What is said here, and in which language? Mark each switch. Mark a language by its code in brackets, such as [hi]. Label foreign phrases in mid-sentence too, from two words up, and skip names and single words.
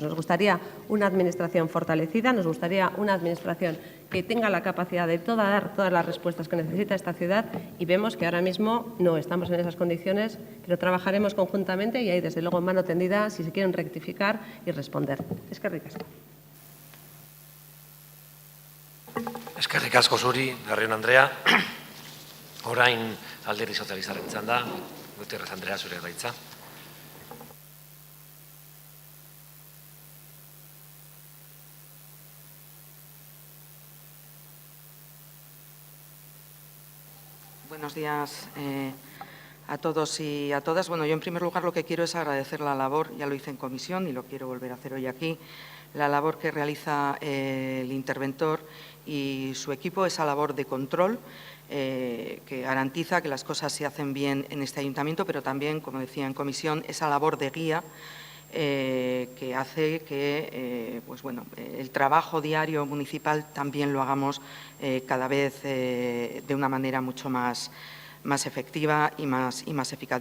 [es] Nos gustaría una administración fortalecida, nos gustaría una administración que tenga la capacidad de dar todas las respuestas que necesita esta ciudad, y vemos que ahora mismo no estamos en esas condiciones, pero trabajaremos conjuntamente y ahí, desde luego, mano tendida si se quieren rectificar y responder. [eu] Eskerrik asko. Eskerrik asko zuri, Larrion Andrea. Orain Alderdi Sozialistaren txanda, Gutierrez Andrea, zure gaitza. [es] Buenos días a todos y a todas. Bueno, yo en primer lugar lo que quiero es agradecer la labor, ya lo hice en comisión y lo quiero volver a hacer hoy aquí, la labor que realiza el interventor y su equipo, esa labor de control que garantiza que las cosas se hacen bien en este ayuntamiento, pero también, como decía en comisión, esa labor de guía que hace que el trabajo diario municipal también lo hagamos cada vez de una manera mucho más efectiva y más eficaz.